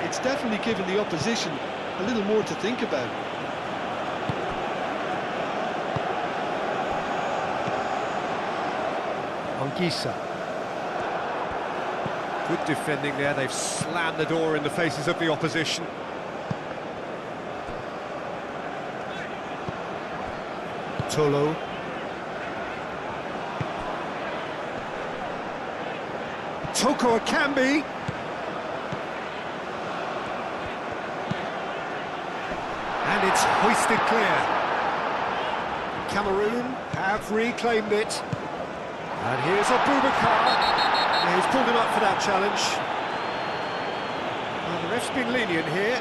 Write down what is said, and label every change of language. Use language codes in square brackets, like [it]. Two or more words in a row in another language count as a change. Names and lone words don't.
[en] It's definitely given the opposition a little more to think about. Ongisa. Good defending there, they've slammed the door in the faces of the opposition. Tolo. Toko Ekambi. And it's hoisted clear. Cameroon have reclaimed it. And here's Abubakar. He's pulled him up for that challenge. Well, the ref's been lenient here.